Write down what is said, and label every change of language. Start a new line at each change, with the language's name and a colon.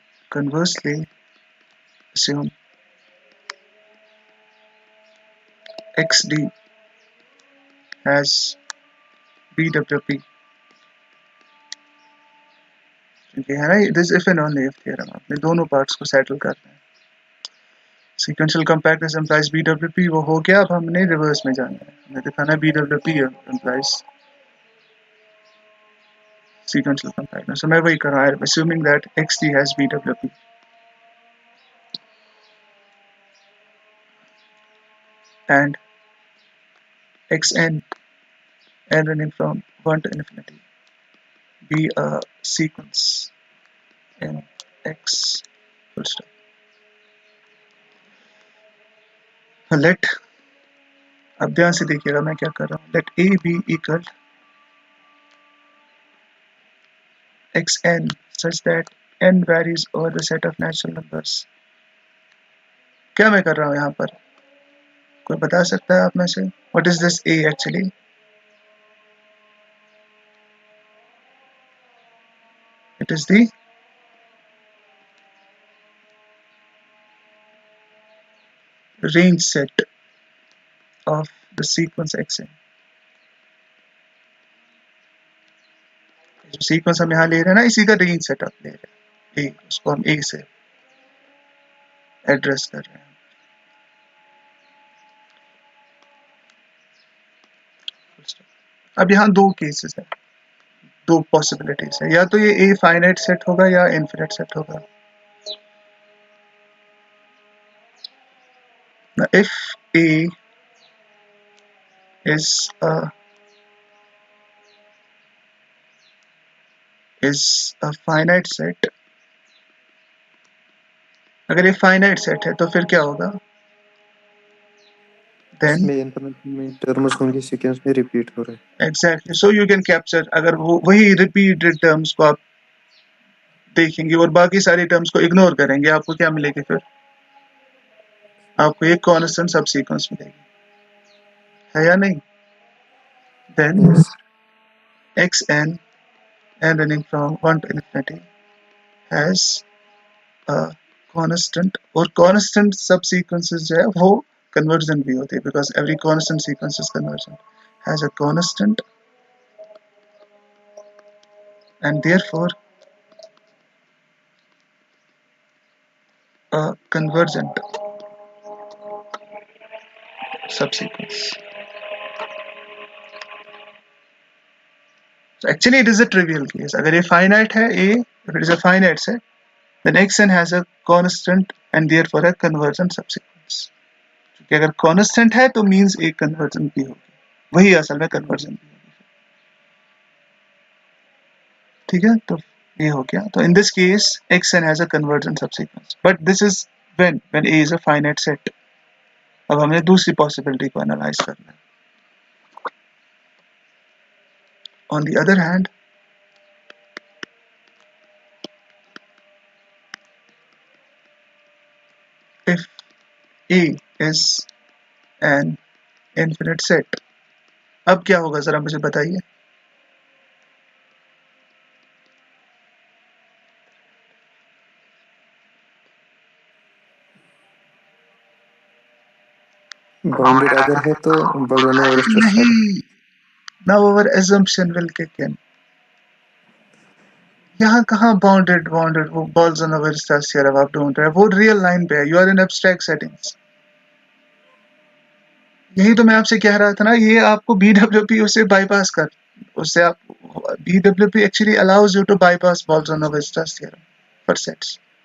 English: Conversely, assume XD has BWP.
Hindi: क्योंकि है ना,
English: this if and only if theorem.
Hindi: आपने दोनों पार्ट्स को सेटल करना है.
English: Sequential compactness implies BWP.
Hindi: वो हो गया. अब हमने रिवर्स में जाना है. हमें दिखाना है
English: BWP implies sequential compactness.
Hindi: So मैं वही कर रहा हूँ.
English: Assuming that XD has BWP. And Xn, n running from 1 to infinity, be a sequence in X full stop.
Hindi: Let, अब ध्यान से देखिएगा मैं क्या कर रहा हूँ.
English: Let A be equal Xn such that n varies over the set of natural numbers.
Hindi: क्या मैं कर रहा हूँ यहाँ पर? कोई बता सकता है आप में से?
English: What is this A actually? It is the range set of the sequence Xn.
Hindi: जो सीक्वेंस हम यहाँ ले रहे हैं ना, इसी का रेंज सेटअप ले रहे हैं. A, उसको हम A से एड्रेस कर रहे हैं. अब यहाँ दो केसेस है, दो पॉसिबिलिटीज है. या तो ये A फाइनाइट सेट होगा या इनफिनिट सेट होगा.
English: If A is a finite set,
Hindi: अगर ये फाइनाइट सेट है तो फिर क्या होगा?
English: then
Hindi: इसमें इन्फॉर्मेशन में टर्म्स होंगे सीक्वेंस में रिपीट हो रहे हैं
English: exactly, so you can capture,
Hindi: अगर वो वही repeated terms को आप देखेंगे और बाकी सारी टर्म्स को इग्नोर करेंगे, आपको क्या मिलेगी फिर? आपको एक कांस्टेंट सब सीक्वेंस मिलेगी, है या नहीं?
English: Then yes xn and running from 1 to infinity has a constant,
Hindi: और constant सब sequences जो है वो convergent भी होती है,
English: because every constant sequence is convergent, has a constant and therefore a convergent subsequence. So actually it is a trivial case.
Hindi: अगर ये finite है a,
English: if it is a finite set, then xn has a constant and therefore a convergent subsequence.
Hindi: क्योंकि अगर constant है तो means एक convergent भी होगी, वही असल में convergent भी होगी, ठीक है? तो ये हो गया.
English: तो in this case xn has a convergent subsequence, but this is when a is a finite set.
Hindi: अब हमने दूसरी possibility को analyze करना है.
English: On the other hand, if a is an infinite set,
Hindi: अब क्या होगा जरा मुझे बताइए. बाउंडेड अगर है तो बोल्ज़ानो वेयरस्ट्रास
English: नहीं, now our assumption will kick in.
Hindi: यहाँ कहाँ बाउंडेड वो Bolzano Weierstrass theorem आप ढूंढ रहे हैं, वो रियल लाइन पे है.
English: You are in abstract settings.
Hindi: यही तो मैं आपसे कह रहा था ना, ये आपको BWP उसे बाईपास कर, उससे आप BWP
English: Actually allows you to bypass Bolzano Weierstrass theorem for sets.